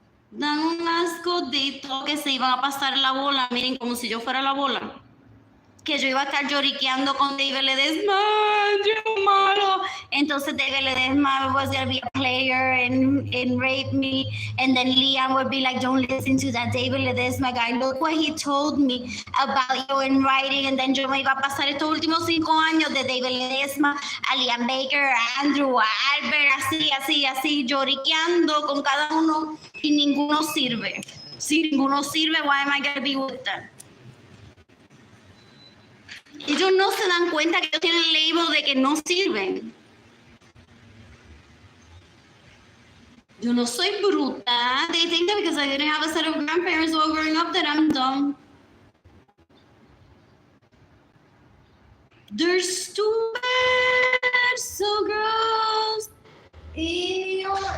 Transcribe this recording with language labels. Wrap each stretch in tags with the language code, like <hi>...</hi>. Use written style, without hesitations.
<es>Dan un asco de todo que se iban a pasar la bola. Miren, como si yo fuera la bola. Que yo iba a estar lloriqueando con David Ledesma, yo malo. Entonces</es> <en>David Ledesma was going to be a player and rape me. And then Liam would be like, don't listen to that David Ledesma guy. Look what he told me about you in writing. And then</en> <es>yo me iba a pasar estos últimos 5 años de David Ledesma, a Liam Baker, a Andrew, a Albert, así, lloriqueando con cada uno y ninguno sirve. Si ninguno sirve,</es> <en>why am I going to be with them?</en> <es>Ellos no se dan cuenta que ellos tienen el label de que no sirven. Yo no soy bruta.</es> <en>They think that because I didn't have a set of grandparents while growing up that I'm dumb. They're stupid. So gross. Ew.</en>